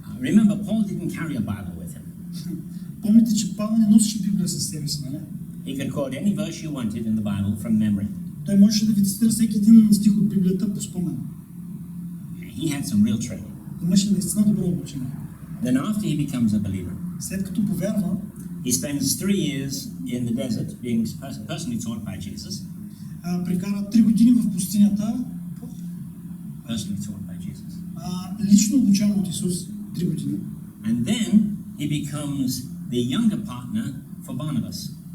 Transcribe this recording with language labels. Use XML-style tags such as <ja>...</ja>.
<en>Remember, Paul didn't carry a Bible with him.</en> <bg>Помните, че Павел не носеше Библия със себе си, нали?</bg> <en>He could quote any verse you wanted in the Bible from memory.</en> <bg>Той можеше да ви цитира всеки един стих от Библията по спомен.</bg> <en>He had some real training.</en> <bg>Имаше наистина добро обучение.</bg> <en>Then after he becomes a believer,</en> <bg>След като повярва,</bg> <en>he spends 3 years in the desert being personally taught by Jesus.</en> <bg>прекара 3 години в пустинята,</bg> <en>Personally taught by Jesus.</en> <bg>лично обучаван от Исус 3 години.</bg> <en>And then he becomes the younger partner for Barnabas.</en>